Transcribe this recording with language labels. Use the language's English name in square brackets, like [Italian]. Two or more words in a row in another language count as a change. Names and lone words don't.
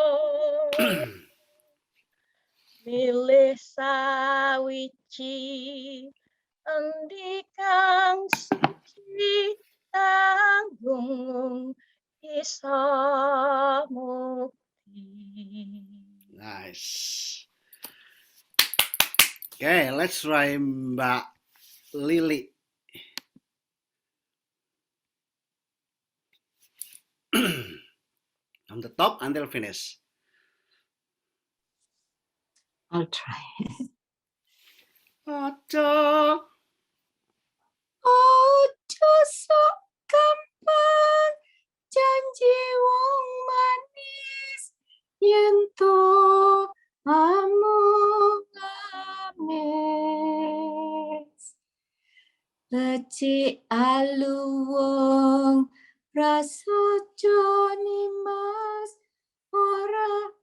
[Javanese] milih sawiji endi kang suci tanggung isa mukti. [English] nice. Okay, let's try Mbak Lily. From the top until finish. I'll try. [Javanese] Aja Ojo sok gampang janji wong manis yen to amung lamis becik aluwung prasaja nimas ora